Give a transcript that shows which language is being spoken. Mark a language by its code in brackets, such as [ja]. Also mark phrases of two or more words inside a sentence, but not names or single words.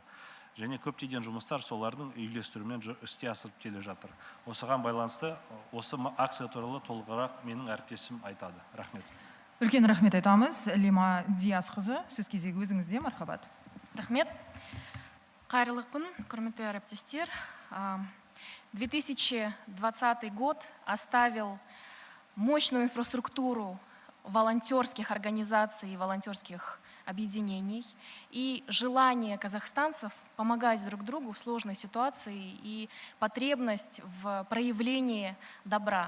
[kk] Және көптеген жұмыстар солардың үйлестіруімен іске асырып келе жатыр. Осыған байланысты осы акция туралы толығырақ менің әріптесім айтады. Рахмет. Үлкен рахмет айтамыз. Лима Диас қызы, сөз кезегі өзіңізде, мархабат. Рахмет. Қайырлы күн, құрметті әріптестер. [ru] 2020 год оставил мощную инфраструктуру волонтерских организаций и волонтерских объединений и желание казахстанцев помогать друг другу в сложной ситуации и потребность в проявлении добра.